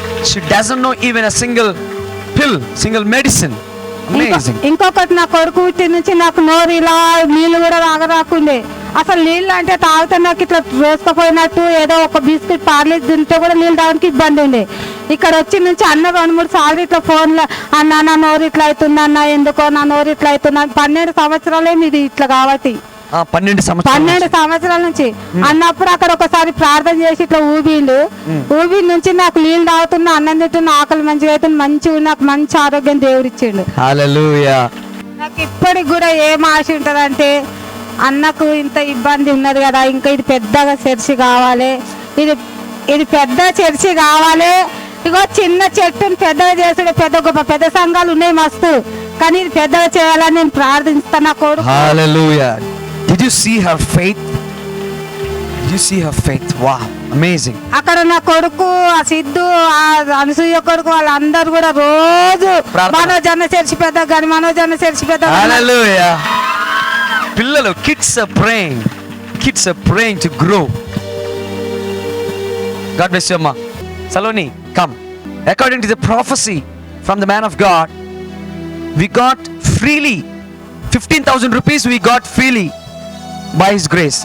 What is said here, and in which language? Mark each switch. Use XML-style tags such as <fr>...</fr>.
<en>She doesn't know even a single pill, single medicine.</en> <te>ఇంకొకటి, నా కొడుకు పుట్టి నుంచి నాకు నోరు ఇలా నీళ్ళు కూడా రాకుండే. అసలు నీళ్ళు అంటే తాగితే నాకు ఇట్లా రోజుకపోయినట్టు, ఏదో ఒక బిస్కెట్ పార్లీ తింటే కూడా నీళ్ళు తాగడానికి ఇబ్బంది ఉండే. ఇక్కడ వచ్చి నుంచి అన్న 2-3 సార్లు ఇట్లా ఫోన్లో, అన్న నా నోరు ఇట్లా అవుతుంది అన్న, ఎందుకో నా నోరు ఇట్లా అవుతుంది. 12 సంవత్సరాలే మీది ఇట్లా కాబట్టి 12 సంవత్సరాల నుంచి అన్నప్పుడు అక్కడ ఒకసారి ప్రార్థన చేసి ఇట్లా ఊబి నుంచి నాకు నీళ్ళు తాగుతున్నా, అన్నం తింటున్నా, ఆకలి మంచిగా అవుతుంది, మంచిగా నాకు మంచి ఆరోగ్యం దేవుడు ఇచ్చిండు. హల్లెలూయా. నాకు ఇప్పటికి కూడా ఏం ఆశ ఉంటదంటే, అన్నకు ఇంత ఇబ్బంది ఉన్నది కదా, ఇంకా ఇది పెద్దగా చర్చి కావాలి, ఇది పెద్ద చర్చి కావాలి. ఇగో చిన్న చెట్టుని పెద్దగా చేసుడు, పెద్ద గొప్ప పెద్ద సంఘాలు ఉన్నాయి మస్తు, కానీ ఇది పెద్దగా చేయాలని నేను ప్రార్థిస్తాను. నా కొడుకు.</te> <en>Hallelujah. Did you see her faith? Did You see her faith. Wow, amazing.</en> <te>అక్కడ నా కొడుకు, ఆ సిద్ధు, ఆ అనసూయ కొడుకు, వాళ్ళందరూ కూడా రోజు ప్రార్థన. మనోజన్న చర్చి పెద్ద కానీ మనోజన్న చర్చి పెద్ద</te> <en>Hallelujah. పిల్లలు, kids are praying. Kids are praying to grow. God bless you, Amma. Saloni, come. According to the prophecy from the man of God, we got freely 15,000 rupees we got freely by his grace.</en>